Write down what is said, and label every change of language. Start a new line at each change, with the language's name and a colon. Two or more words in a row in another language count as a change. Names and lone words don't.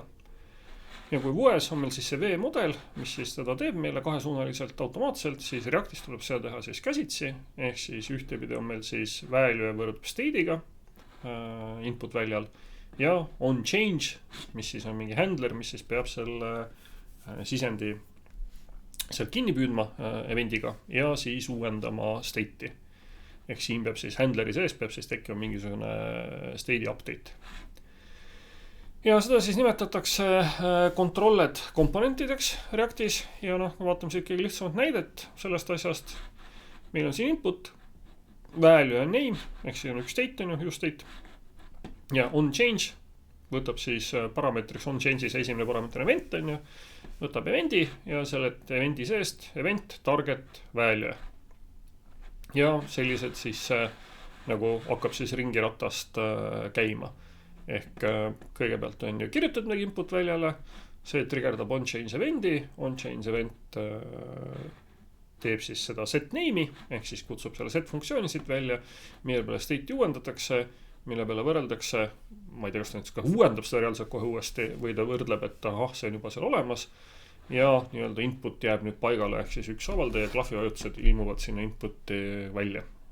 Estonian: Ja kui Vues on meil siis see V-model, mis siis teda teeb meile kahesuunaliselt automaatselt, siis Reactis tuleb seda teha siis käsitsi, ehk siis ühtepidi on meil siis value võrdub state'iga input väljal ja
English: on change,
Estonian: mis siis on mingi handler, mis siis peab selle sisendi sealt kinni püüdma event'iga ja siis uuendama state'i. Ehk siin peab siis handleri sees peab siis tekkima mingisugune state'i update. Ja seda siis nimetatakse controlled komponentideks Reactis ja vaatame siit kõige lihtsamat näidet sellest asjast. Meil on siin input, value on name, ehk siis on üks state on ju,
English: use state
Estonian: ja
English: on change,
Estonian: võtab siis parameetriks
English: on change'is
Estonian: esimene parameeter event on ju, võtab event'i ja selle event'i seest
English: event, target, value.
Estonian: Ja sellised siis nagu hakkab siis ringiratast käima. Ehk kõigepealt on ju kirjutatud midagi input väljale, see triggerdab
English: on-change event'i, on-change event
Estonian: teeb siis seda
English: set name'i,
Estonian: ehk siis kutsub selle set funktsiooni siit välja, mille peale state'i uuendatakse, mille peale võrreldakse, ma ei tea, kas ta näiteks ka uuendab seda reaalselt kohe uuesti või ta võrdleb, et see on juba seal olemas ja input jääb nüüd paigale, ehk siis üks avaldaja ja klahvi vajutused ilmuvad sinna input'i välja.